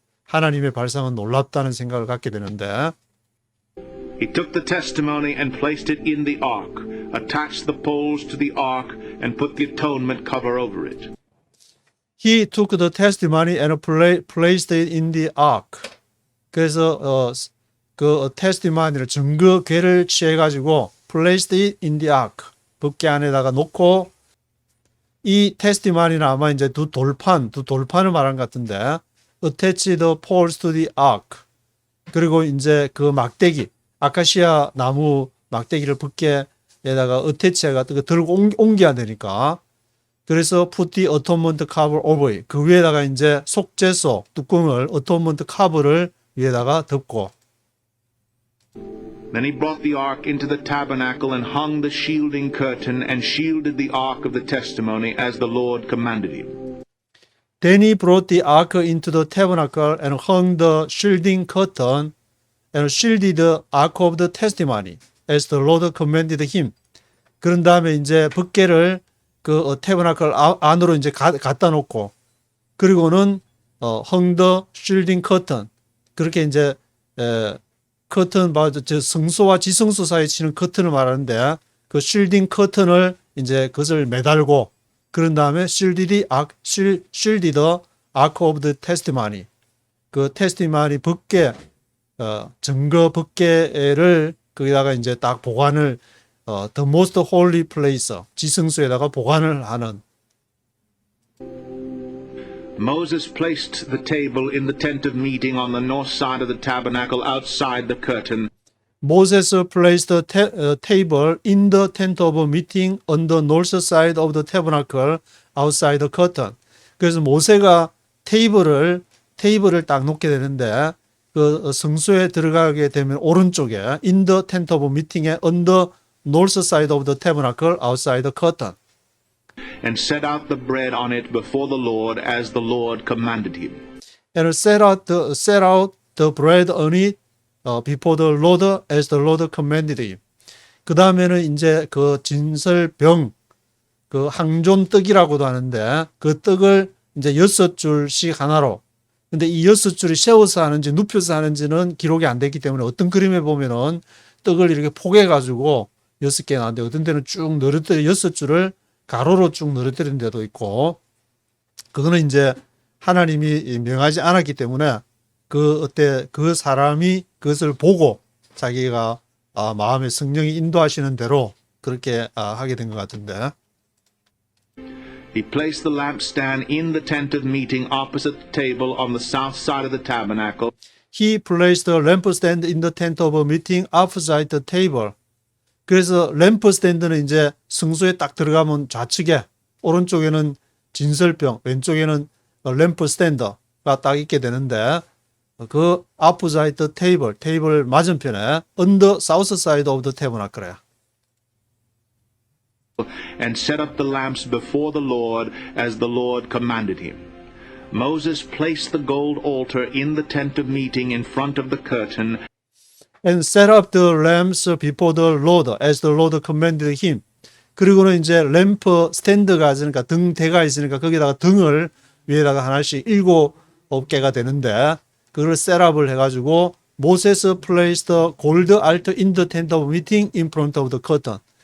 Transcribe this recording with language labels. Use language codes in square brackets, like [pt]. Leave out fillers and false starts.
[ko] 하나님의 발상은 놀랍다는 생각을 갖게 되는데. [en] He took the testimony and placed it in the ark, attached the poles to the ark, and put the atonement cover over it. He took the testimony and placed it in the ark. [ko] 그래서 그 테스티마니를 증거궤를 취해 가지고 [en] placed it in the ark. [ko] 법궤 안에다가 놓고 이 테스티마니는 아마 이제 두 돌판을 말한 것 같은데 [en] attach the poles to the ark. [ko] 그리고 이제 그 막대기 아카시아 나무 막대기를 법궤에다가 어태치해가 들고 옮겨야 되니까 그래서 [en] put the atonement cover over it. [ko] 그 위에다가 이제 속죄소 뚜껑을 atonement cover를 위에다가 덮고. [en] Then he brought the ark into the tabernacle and hung the shielding curtain and shielded the ark of the testimony as the Lord commanded him. Then he brought the ark into the tabernacle and hung the shielding curtain and shielded the ark of the testimony as the Lord commanded him. [ko] 그런 다음에 이제 법궤를 그 태버나클 안으로 이제 갖다 놓고 그리고는 [en] hung the shielding curtain [ko] 그렇게 이제 커튼 저 성소와 지성소 사이에 치는 커튼을 말하는데 그 shielding curtain을 이제 그것을 매달고 그런 다음에 [en] shielded the ark of the testimony [ko] 그 testimony 법궤 증거 법궤를 거기다가 이제 딱 보관을 [en] the most holy place [ko] 지성소에다가 보관을 하는. [en] Moses placed the table in the tent of meeting on the north side of the tabernacle outside the curtain. Moses placed the table in the tent of meeting on the north side of the tabernacle outside the curtain. [ko] 그래서 모세가 테이블을 딱 놓게 되는데 그 성소에 들어가게 되면 오른쪽에 [en] in the tent of meeting에 on the north side of the tabernacle outside the curtain. And set out the bread on it before the Lord as the Lord commanded him. And set out the bread on it before the Lord as the Lord commanded him. [ko] 그 다음에는 이제 그 진설병, 그 항존 떡이라고도 하는데 그 떡을 이제 6줄씩 하나로. 근데 이 6줄이 세워서 하는지 눕혀서 하는지는 기록이 안 됐기 때문에 어떤 그림에 보면은 떡을 이렇게 포개가지고 6개 나왔는데 어떤 데는 쭉 늘어뜨려 6줄을 가로로 쭉 늘어뜨린 데도 있고 그거는 이제 하나님이 명하지 않았기 때문에 그 사람이 그것을 보고 자기가 마음의 성령이 인도하시는 대로 그렇게 하게 된 것 같은데. [en] He placed the lampstand in the tent of meeting opposite the table on the south side of the tabernacle. He placed the lampstand in the tent of meeting opposite the table. [ko] 그래서 램프스탠드는 이제 성소에 딱 들어가면 좌측에 오른쪽에는 진설병, 왼쪽에는 램프스탠드가 딱 있게 되는데 그 [en] opposite the table, [ko] 테이블 맞은편에 [en] on the south side of the tabernacle. And set up the lamps before the Lord as the Lord commanded him. Moses placed the gold altar in the tent of meeting in front of the curtain. And set up the lamps before the Lord as the Lord commanded him. [ko] 그리고는 이제 램프 스탠드가 있으니까 등대가 있으니까 거기다가 등을 위에다가 하나씩 7개가 되는데 그걸 셋업을 해가지고 모세스 [en] placed the gold altar in the tent of meeting in front of the curtain.